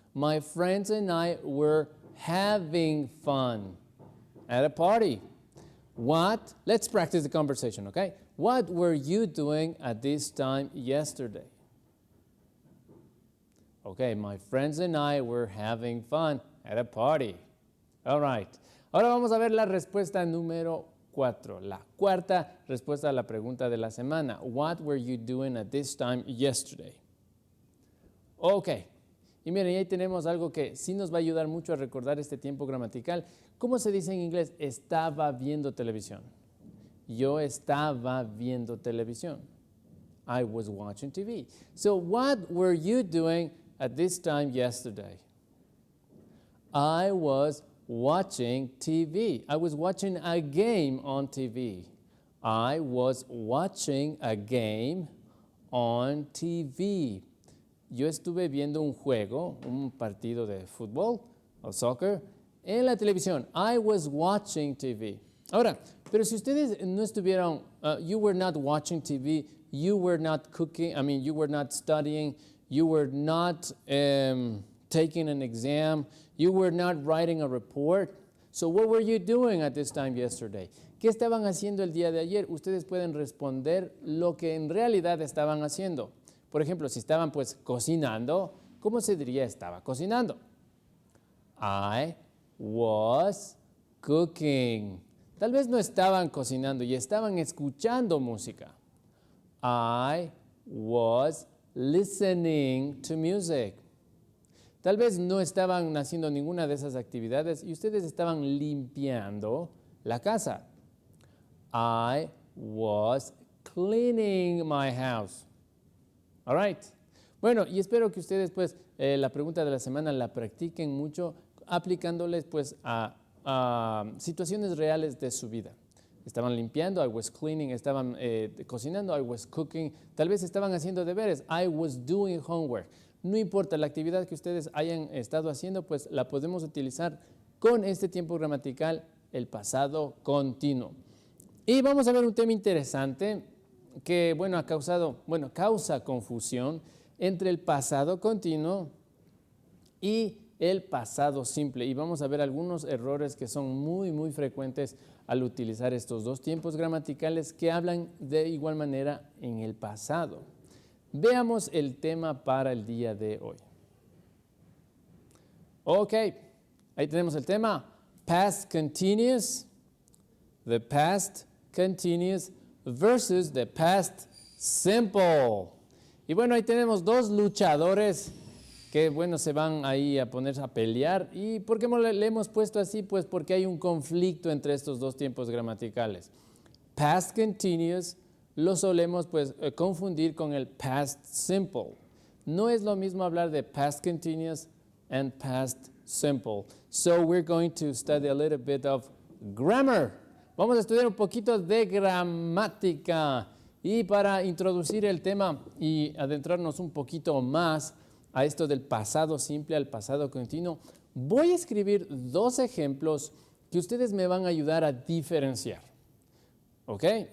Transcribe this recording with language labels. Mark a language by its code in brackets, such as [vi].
[en] My friends and I were having fun at a party. What? Let's practice the conversation, okay? What were you doing at this time yesterday? Okay, my friends and I were having fun at a party. All right. [es] Ahora vamos a ver la respuesta número 4, la cuarta respuesta a la pregunta de la semana. [en] What were you doing at this time yesterday? Okay. [es] Y miren, ahí tenemos algo que sí nos va a ayudar mucho a recordar este tiempo gramatical. ¿Cómo se dice en inglés? Estaba viendo televisión. Yo estaba viendo televisión. [en] I was watching TV. So what were you doing at this time yesterday? I was watching TV. I was watching a game on TV. I was watching a game on TV. [es] Yo estuve viendo un juego, un partido de fútbol o soccer en la televisión. [en] I was watching TV. [es] Ahora, pero si ustedes no estuvieron, [en] you were not watching TV, you were not cooking, you were not studying, you were not taking an exam, you were not writing a report. So what were you doing at this time yesterday? [es] ¿Qué estaban haciendo el día de ayer? Ustedes pueden responder lo que en realidad estaban haciendo. Por ejemplo, si estaban pues cocinando, ¿cómo se diría estaba cocinando? [en] I was cooking. [es] Tal vez no estaban cocinando y estaban escuchando música. [en] I was listening to music. [es] Tal vez no estaban haciendo ninguna de esas actividades y ustedes estaban limpiando la casa. [en] I was cleaning my house. All right. [es] Bueno, y espero que ustedes pues la pregunta de la semana la practiquen mucho aplicándoles pues a situaciones reales de su vida. Estaban limpiando, [en] I was cleaning, [es] estaban cocinando, [en] I was cooking, [es] tal vez estaban haciendo deberes, [en] I was doing homework. [es] No importa la actividad que ustedes hayan estado haciendo, pues la podemos utilizar con este tiempo gramatical, el pasado continuo. Y vamos a ver un tema interesante que, causa confusión entre el pasado continuo y el pasado simple. Y vamos a ver algunos errores que son muy frecuentes al utilizar estos dos tiempos gramaticales que hablan de igual manera en el pasado. Veamos el tema para el día de hoy. Ok, ahí tenemos el tema. [en] Past continuous, the past continuous versus the past simple. [es] Y bueno, ahí tenemos dos luchadores que bueno, se van ahí a poner a pelear. ¿Y por qué le hemos puesto así? Pues porque hay un conflicto entre estos dos tiempos gramaticales. Past continuous lo solemos pues confundir con el past simple. No es lo mismo hablar de [en] past continuous and past simple. So we're going to study a little bit of grammar. [es] Vamos a estudiar un poquito de gramática. Y para introducir el tema y adentrarnos un poquito más a esto del pasado simple al pasado continuo, voy a escribir dos ejemplos que ustedes me van a ayudar a diferenciar. ¿Ok?